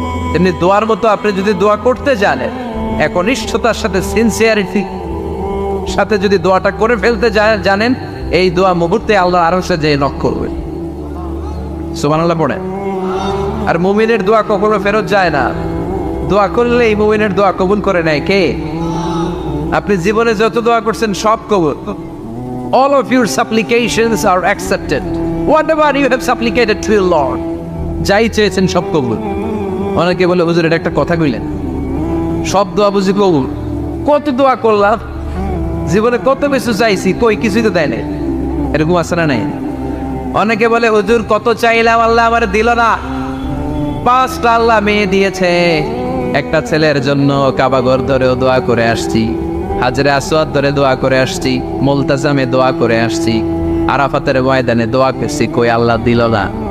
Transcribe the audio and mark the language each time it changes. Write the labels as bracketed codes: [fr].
[bn] তেমনি দোয়ার মতো আপনি যদি দোয়া করতে জানেন, একনিষ্ঠতার সাথে সিনসিয়ারিটি সাথে যদি দোয়াটা করে ফেলতে জানেন, এই দোয়া মুহূর্তে আল্লাহ আরশে যেয়ে নক করবে। সুবহানাল্লাহ পড়ে। আর মুমিনের দোয়া কখনো ফেরত যায় না। দোয়া করলে এই মুমিনের দোয়া কবুল করে নেয় কে? আপনি জীবনে যত দোয়া করছেন সব কবুল। [en] All of your supplications are accepted. Whatever you have supplicated to your Lord, [bn] যাই চেয়েছেন সব কবুল। অনেকে বলে হুজুর এটা একটা কথা কইলেন, সব দোয়া বুঝি কবুল? কত দোয়া করলাম, জীবনে কত কিছু চাইছি, কই কিছুই তো দেয় নাই। এরকম আছে না নাই? অনেকে বলে হুজুর কত চাইলাম আল্লাহ আমার দিল না। 5টা আল্লাহ মেয়ে দিয়েছে, একটা ছেলের জন্য কাবাগর ধরেও দোয়া করে আসছি, হাজরে আসওয়াদ ধরে দোয়া করে আসছি, মুলতাজামে দোয়া করে আসছি, আরাফাতের ময়দানে দোয়া করছি, কই আল্লাহ দিল না।